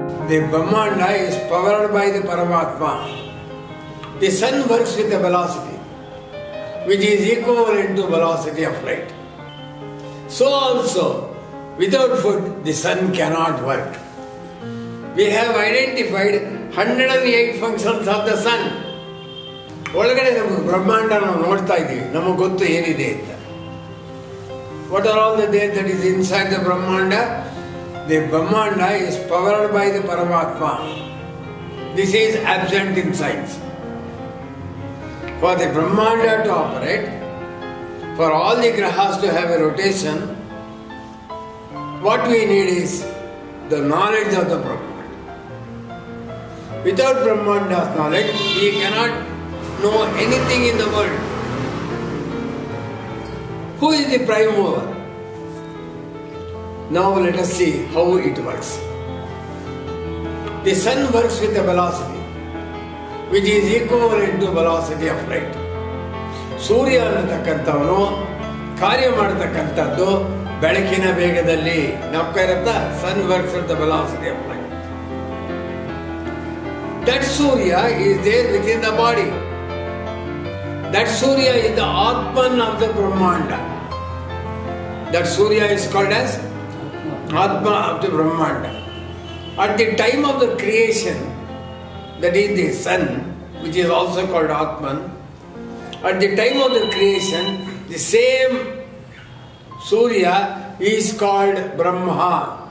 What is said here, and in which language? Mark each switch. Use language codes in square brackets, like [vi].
[en] The Brahmanda is powered by the Paramatma. The sun works with a velocity which is equivalent to velocity of light. So also, without food, the sun cannot work. We have identified 108 functions of the sun. [kn] ಒಳಗಡೆ ನಮಗೆ ಬ್ರಹ್ಮಾಂಡ ನಾವು ನೋಡ್ತಾ ಇದ್ದೀವಿ, ನಮಗೆ ಗೊತ್ತು ಏನಿದೆ ಅಂತ. [en] What are all the there that is inside the Brahmanda? The Brahmanda is powered by the Paramatma. This is absent in science. For the Brahmanda to operate, for all the grahas to have a rotation, what we need is the knowledge of the Brahmanda. Without Brahmanda's knowledge, we cannot know anything in the world. Who is the prime mover? Now let us see how it works. The sun works with a velocity which is equivalent to velocity of light. [kn] ಸೂರ್ಯ ಅನ್ನತಕ್ಕಂಥವನು ಕಾರ್ಯ ಮಾಡತಕ್ಕಂಥದ್ದು ಬೆಳಕಿನ ವೇಗದಲ್ಲಿ. ನಾಪ್ತಾ ಇರುತ್ತಾ? [en] Sun works with the velocity of light. That Surya is there within the body. That Surya is the Atman of the Brahmanda. That Surya is called as Atma of the Brahmanda. At the time of the creation, that is the sun, which is also called Atman, at the time of the creation, the same Surya is called Brahma.